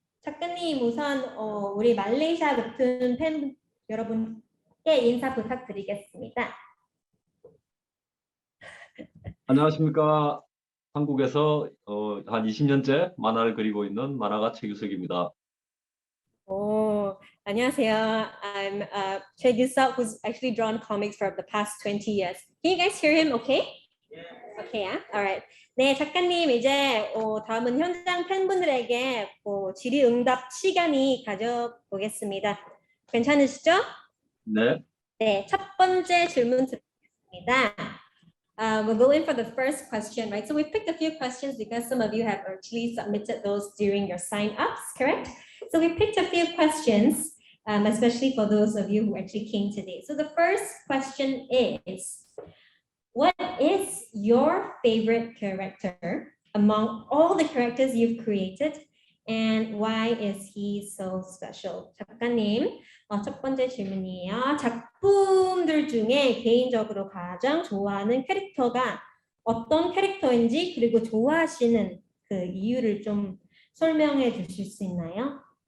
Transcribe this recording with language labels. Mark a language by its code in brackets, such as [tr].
[ko] 작가님 우선 우리 말레이시아 웹툰 팬 여러분께 인사 부탁드리겠습니다. 안녕하십니까. 한국에서 한 20년째 만화를 그리고 있는 만화가 최규석입니다. 안녕하세요. [en] I'm Choi Gyu-seok, who's actually drawn comics for the past 20 years. Can you guys hear him okay? Yeah. Okay, yeah? Alright. [ko] 네, 작가님 이제 다음은 현장 팬분들에게 질의응답 시간이 가져보겠습니다. 괜찮으시죠? 네. 네, 첫 번째 질문 드리겠습니다. [en] We'll go in for the first question, right? So we picked a few questions because some of you have actually submitted those during your sign-ups, correct? So we picked a few questions, especially for those of you who actually came today. So the first question is, what is your favorite character among all the characters you've created, and why is he so special? [ko] 작가님, 첫 번째 질문이에요. 작품들 중에 개인적으로 가장 좋아하는 캐릭터가 어떤 캐릭터인지, 그리고 좋아하시는 그 이유를 좀 설명해 주실 수 있나요?